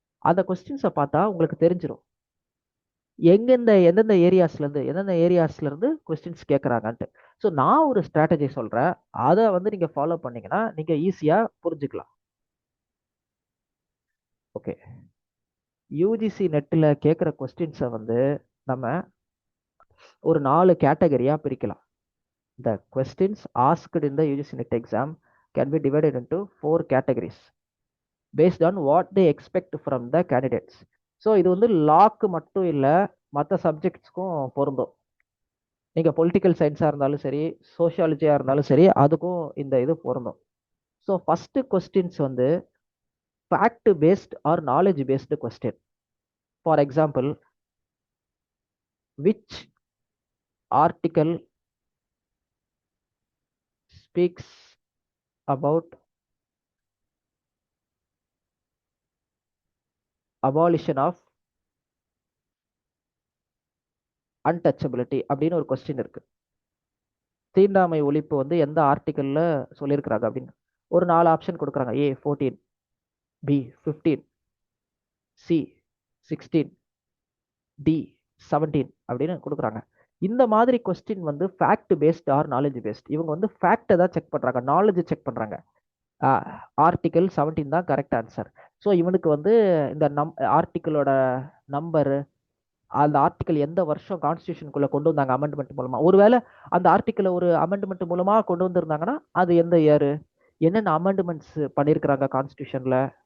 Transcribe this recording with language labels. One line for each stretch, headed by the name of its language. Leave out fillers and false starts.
Tamil: அந்த கொஸ்டின்ஸை பார்த்தா உங்களுக்கு தெரிஞ்சிடும் எந்தெந்த ஏரியாஸ்லேருந்து கொஸ்டின்ஸ் கேட்குறாங்கன்ட்டு. ஸோ நான் ஒரு ஸ்ட்ராட்டஜி சொல்கிறேன், அதை வந்து நீங்கள் ஃபாலோ பண்ணீங்கன்னா நீங்கள் ஈஸியாக புரிஞ்சுக்கலாம். ஓகே, யூஜிசி நெட்டில் கேட்குற கொஸ்டின்ஸை வந்து நம்ம ஒரு 4 கேட்டகரியாக பிரிக்கலாம்.
English: The questions asked in the UGC NET exam can be divided into 4 categories based on what they expect from the candidates.
Tamil: So இது வந்து லாக்கு மட்டும் இல்லை, மற்ற சப்ஜெக்ட்ஸ்க்கும் பொருந்தும். நீங்கள் பொலிட்டிக்கல் சயின்ஸாக இருந்தாலும் சரி, சோஷியாலஜியாக இருந்தாலும் சரி, அதுக்கும் இந்த இது பொருந்தும்.
English: So first questions வந்து fact based or knowledge based question. For example, which article speaks about abolition of untouchability
Tamil: அப்படின்னு ஒரு கொஸ்டின் இருக்கு. தீண்டாமை ஒழிப்பு வந்து எந்த ஆர்டிக்கல்ல சொல்லியிருக்கிறாங்க அப்படின்னு ஒரு 4 ஆப்ஷன் கொடுக்குறாங்க. A 14, B 15, C 16, D 17 அப்படின்னு கொடுக்குறாங்க. இந்த மாதிரி கொஸ்டின் வந்து fact paste R knowledge paste. இவங்க வந்து ஃபேக்டை தான் செக் பண்ணுறாங்க, நாலேஜ் செக் பண்ணுறாங்க. ஆர்டிக்கல் 17 தான் கரெக்ட் ஆன்சர். ஸோ இவனுக்கு வந்து இந்த ஆர்டிக்கலோட நம்பரு, அந்த ஆர்டிக்கல் எந்த வருஷம் கான்ஸ்டியூஷனுக்குள்ள கொண்டு வந்தாங்க அமெண்ட்மெண்ட் மூலமா, ஒருவேளை அந்த ஆர்டிக்கலை ஒரு அமெண்ட்மெண்ட் மூலமா கொண்டு வந்திருந்தாங்கன்னா அது எந்த இயரு, என்னென்ன அமெண்ட்மெண்ட்ஸ் பண்ணியிருக்கிறாங்க கான்ஸ்டியூஷன்ல.